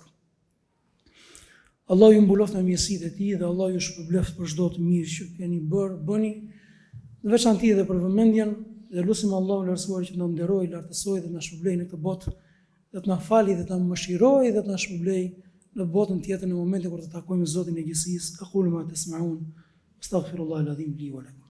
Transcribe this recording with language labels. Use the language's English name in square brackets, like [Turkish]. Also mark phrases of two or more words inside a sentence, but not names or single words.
[Albanian] Allah ju mbuloft me mirësitë e tij dhe Allah ju shpërbleft për çdo të mirë që keni bëni, në veçanti edhe për vëmendjen, dhe lutim Allahun lartësuar që të na nderojë, lartësojë dhe na shpërblejë në këtë botë, dhe të na fali dhe të na mëshirojë dhe të na shpërblejë në botën tjetër në momentin kur të takojmë Zotin e gjithësisë. [Arabic] أقول ما تسمعون، أستغفر الله العظيم لي ولكم.